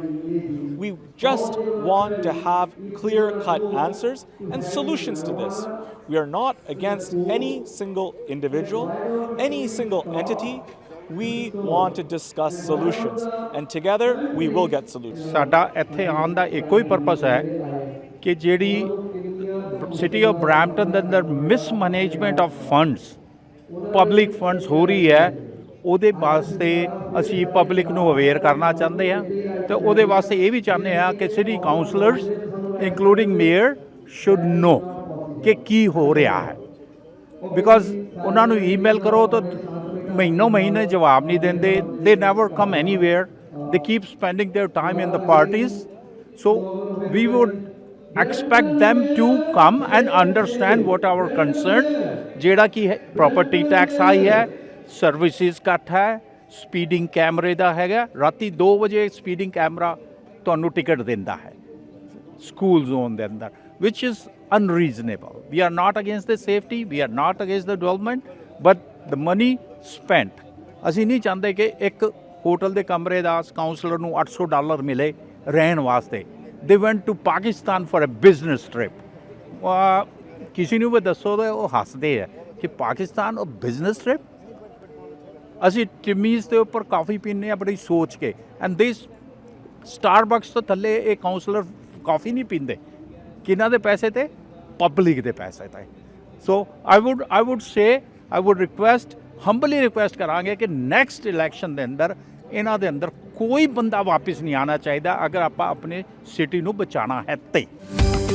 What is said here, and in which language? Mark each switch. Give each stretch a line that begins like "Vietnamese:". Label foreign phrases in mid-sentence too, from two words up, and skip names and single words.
English: We just want to have clear-cut answers and solutions to this. We are not against any single individual, any single entity. We want to discuss solutions, and together we will get solutions.
Punjabi: ਸਾਡਾ ਇੱਥੇ ਆਉਣ ਦਾ ਇੱਕੋ ਹੀ ਪਰਪਸ ਹੈ ਕਿ ਜਿਹੜੀ ਸਿਟੀ ਆਫ ਬਰੈਂਪਟਨ ਦੇ ਅੰਦਰ
English: mismanagement of funds, public funds
Punjabi: ਹੋ ਰਹੀ ਹੈ, ਉਹਦੇ ਵਾਸਤੇ ਅਸੀਂ ਪਬਲਿਕ ਨੂੰ ਅਵੇਅਰ ਕਰਨਾ ਚਾਹੁੰਦੇ ਹਾਂ। ਤੇ ਉਹਦੇ ਵਾਸਤੇ ਇਹ ਵੀ ਚਾਹੁੰਦੇ ਹਾਂ ਕਿ
English: city councillors including mayor should know
Punjabi: ਕਿ ਕੀ ਹੋ ਰਿਹਾ ਹੈ। ਬਿਕਾਜ਼ ਉਹਨਾਂ ਨੂੰ ਈਮੇਲ ਕਰੋ ਤਾਂ ਮਹੀਨੇ ਜਵਾਬ ਨਹੀਂ ਦਿੰਦੇ।
English: They never come anyway, they keep spending their time in the parties. so we would expect them to come and understand what our concern,
Punjabi: ਜਿਹੜਾ ਕਿ
English: property tax
Punjabi: ਹਾਈ ਹੈ, ਸਰਵਿਸਿਜ਼ ਘੱਟ ਹੈ,
English: speeding camere
Punjabi: ਦਾ ਹੈਗਾ। ਰਾਤੀ 2 ਵਜੇ
English: speeding camera
Punjabi: ਤੁਹਾਨੂੰ ਟਿਕਟ ਦਿੰਦਾ ਹੈ
English: school zone
Punjabi: ਦੇ ਅੰਦਰ,
English: which is unreasonable. We are not against the safety, we are not against the development, but the money spent,
Punjabi: ਅਸੀਂ ਨਹੀਂ ਚਾਹੁੰਦੇ ਕਿ ਇੱਕ ਹੋਟਲ ਦੇ ਕਮਰੇ ਦਾ ਕਾਉਂਸਲਰ ਨੂੰ $800 ਮਿਲੇ ਰਹਿਣ ਵਾਸਤੇ।
English: They went to Pakistan for a business trip.
Punjabi: ਕਿਸੇ ਨੂੰ ਵੀ ਦੱਸੋ ਤਾਂ ਉਹ ਹੱਸਦੇ ਆ ਕਿ ਪਾਕਿਸਤਾਨ ਉਹ
English: business trip.
Punjabi: ਅਸੀਂ ਟਿਮੀਜ਼ ਦੇ ਉੱਪਰ ਕਾਫੀ ਪੀਂਦੇ ਹਾਂ ਬੜੀ ਸੋਚ ਕੇ,
English: and this
Punjabi: ਸਟਾਰਬਕਸ ਤੋਂ ਥੱਲੇ ਇਹ ਕਾਉਂਸਲਰ ਕਾਫੀ ਨਹੀਂ ਪੀਂਦੇ। ਕਿਹਨਾਂ ਦੇ ਪੈਸੇ ਤੇ? ਪਬਲਿਕ ਦੇ ਪੈਸੇ ਤੇ।
English: ਸੋ I would request, humbly request
Punjabi: ਕਰਾਂਗੇ ਕਿ
English: next election
Punjabi: ਦੇ ਅੰਦਰ ਇਹਨਾਂ ਦੇ ਅੰਦਰ ਕੋਈ ਬੰਦਾ ਵਾਪਸ ਨਹੀਂ ਆਉਣਾ ਚਾਹੀਦਾ ਅਗਰ ਆਪਾਂ ਆਪਣੇ ਸਿਟੀ ਨੂੰ ਬਚਾਉਣਾ ਹੈ ਤੇ।